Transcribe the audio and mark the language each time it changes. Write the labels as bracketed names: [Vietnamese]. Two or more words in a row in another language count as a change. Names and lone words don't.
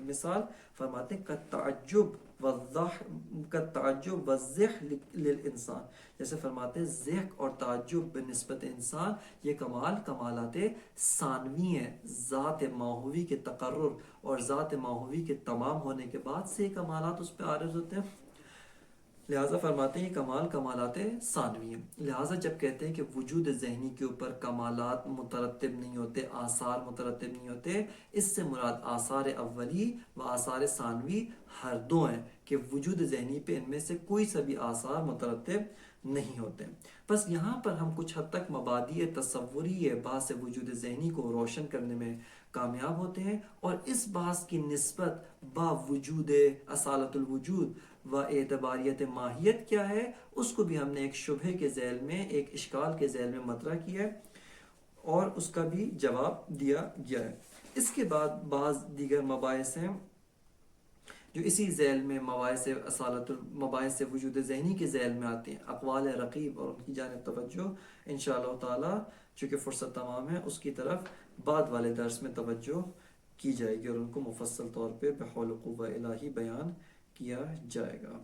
[Urdu] مثال فرماتے ہیں [Arabic] کالتعجب والضحک للانسان، [Urdu] جیسے فرماتے ہیں ضحک اور تعجب بنسبت انسان، یہ کمالات ثانوی ہیں، ذات ماہوی کے تقرر اور ذات ماہوی کے تمام ہونے کے بعد سے یہ کمالات اس پہ عارض ہوتے ہیں۔ لہٰذا فرماتے ہیں یہ کمالات ثانوی ہیں۔ لہٰذا جب کہتے ہیں کہ وجود ذہنی کے اوپر کمالات مترتب نہیں ہوتے، آثار مترتب نہیں ہوتے، اس سے مراد آثار اولی و آثار ثانوی ہر دو ہیں، کہ وجود ذہنی پہ ان میں سے کوئی سا بھی آثار مترتب نہیں ہوتے۔ بس یہاں پر ہم کچھ حد تک مبادئ تصوری بحث وجود ذہنی کو روشن کرنے میں کامیاب ہوتے ہیں، اور اس بحث کی نسبت با وجود اصالت الوجود و اعتباریت ماہیت کیا ہے، اس کو بھی ہم نے ایک شبہے کے ذیل میں، ایک اشکال کے ذیل میں مطرح کیا ہے، اور اس کا بھی جواب دیا گیا ہے۔ اس کے بعد بعض دیگر مباحث ہیں جو اسی ذیل میں مباحث وجود ذہنی کے ذیل میں آتے ہیں، اقوال رقیب، اور ان کی جانب توجہ انشاءاللہ تعالی چونکہ فرصت تمام ہے اس کی طرف بعد والے درس میں توجہ کی جائے گی اور ان کو مفصل طور پہ بحول قوہ الہی بیان کیا جائے گا۔